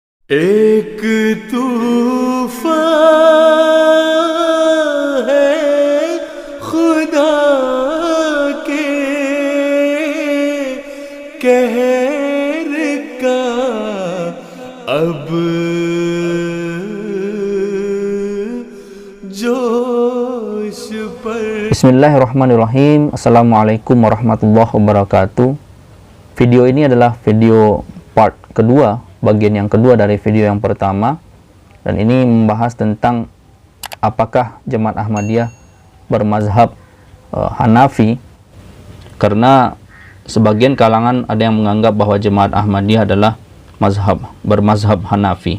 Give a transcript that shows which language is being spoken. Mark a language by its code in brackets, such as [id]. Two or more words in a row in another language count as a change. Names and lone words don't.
[hi] एक तूफान है खुदा के कहर का अब जोश पर। [ar] بسم الله الرحمن الرحيم. السلام عليكم ورحمة الله وبركاته. [id] Video ini adalah video part kedua, bagian yang kedua dari video yang pertama, dan ini membahas tentang apakah Jemaat Ahmadiyah bermazhab Hanafi, karena sebagian kalangan ada yang menganggap bahwa Jemaat Ahmadiyah adalah bermazhab Hanafi.